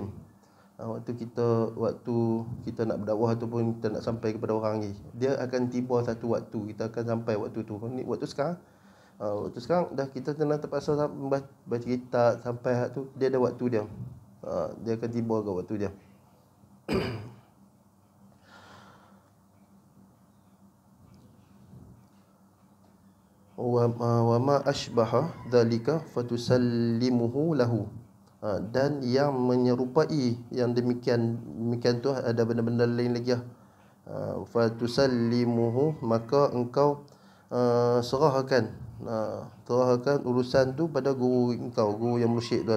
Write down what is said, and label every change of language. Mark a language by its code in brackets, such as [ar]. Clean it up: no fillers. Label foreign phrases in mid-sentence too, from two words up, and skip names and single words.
[ms] Waktu kita nak berdakwah ataupun kita nak sampai kepada orang ni, dia akan tiba satu waktu kita akan sampai waktu tu. Ni waktu sekarang. Waktu sekarang dah kita kena terpaksa baca kitab sampai tu, dia ada waktu dia. Dia akan tiba ke waktu dia. [ar] وما أشبه ذلك فتسلمه له. [ms] Dan yang menyerupai yang demikian tu ada benda-benda lain lagi lah. Fatusallimuhu, maka engkau serahkan urusan tu pada guru engkau, guru yang mursyid tuan.